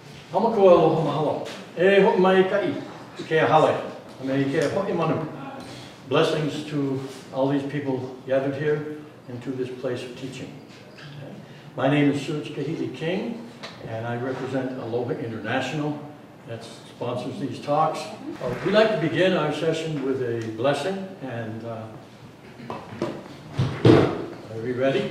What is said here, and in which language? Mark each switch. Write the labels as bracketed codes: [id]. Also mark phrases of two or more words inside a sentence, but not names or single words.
[haw] Hamakua aloha mahalo. E ho mai kai, ke hale. Me ke ho'i manu. [en] Blessings to all these people gathered here and to this place of teaching. My name is Serge Kahili King, and I represent Aloha International that sponsors these talks. We'd like to begin our session with a blessing, and are we ready?